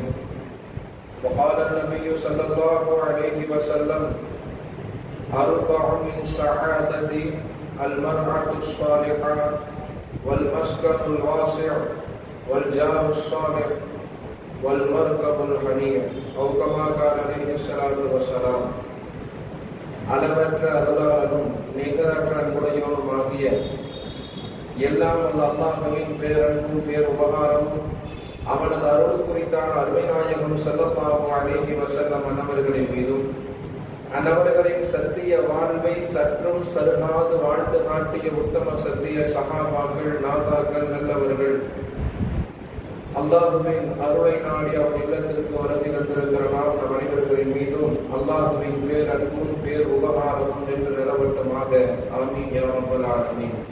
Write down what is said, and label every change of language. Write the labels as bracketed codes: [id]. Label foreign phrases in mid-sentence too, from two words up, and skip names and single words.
[ar] وقال النبي صلى الله عليه وسلم: أربع من سعادة المرأة الصالحة والمسكن الواسع والجار الصالح والمركب الحنيف أو كما قال عليه الصلاة والسلام. [ta] அளவற்ற அருளாளனும் நிகரற்ற அன்புடையவனுமாகிய எல்லாம் வல்ல அல்லாஹ்வின் பேரன்பும் பேருபகாரமும் அவனது அருள் குறித்தான அருமைநாயகம் [ar] صلى الله عليه وسلم [ta] அன்னவர்களின் மீதும் அன்னவர்களின் சத்திய வாழ்வை சற்றும் சருகாது வாழ்ந்து காட்டிய உத்தம சத்திய சஹாபாக்கள் நாதாக்கள் நல்லவர்கள் அல்லாஹுவின் அருளை நாடி அவன் இல்லத்திற்கு வருகை தந்திருக்கிற நம் அனைவர்களின் மீதும் அல்லாஹுவின் பேரன்பும் பேர் உபகாரமும் என்று நிலவட்டமாக [ar] آمين يا رب العالمين.